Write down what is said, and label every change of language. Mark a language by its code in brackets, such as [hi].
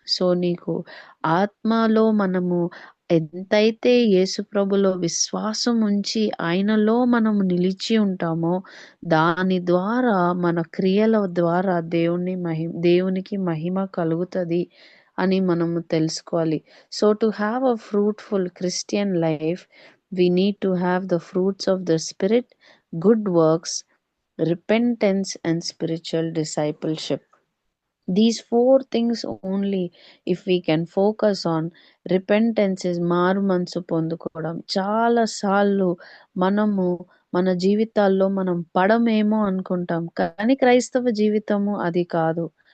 [te] So నీకు ఆత్మలో మనము ఎంతైతే యేసుప్రభులో విశ్వాసం ఉంచి ఆయనలో మనము నిలిచి ఉంటామో దాని ద్వారా మన క్రియల ద్వారా దేవునికి మహిమ కలుగుతుంది అని మనము తెలుసుకోవాలి. [en] So to have a fruitful Christian life, we need to have the fruits of the Spirit, good works, repentance, and spiritual discipleship. These 4 things only, if we can focus on. Repentance is [te] మారు మనసు పొందుకోవడం. చాలా సార్లు మనము మన జీవితాల్లో మనం పడమేమో అనుకుంటాం, కానీ క్రైస్తవ జీవితము అది కాదు.